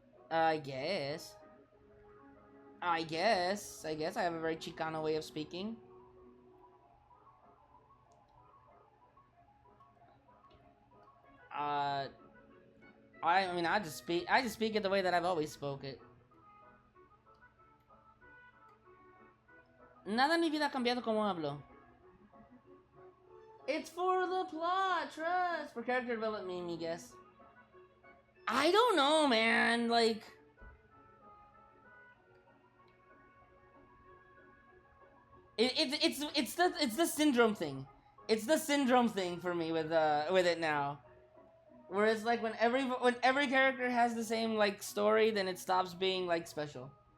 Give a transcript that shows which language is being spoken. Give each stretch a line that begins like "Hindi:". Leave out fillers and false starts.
English: I guess I have a very Chicano way of speaking. I mean, I just speak it the way that I've always spoke it.
Spanish: Nada en mi vida ha cambiado como hablo.
English: It's for the plot, trust. For character development, me guess. I don't know, man. Like, it's the syndrome thing. It's the syndrome thing for me with it now. Whereas like when every character has the same like story, then it stops being like special.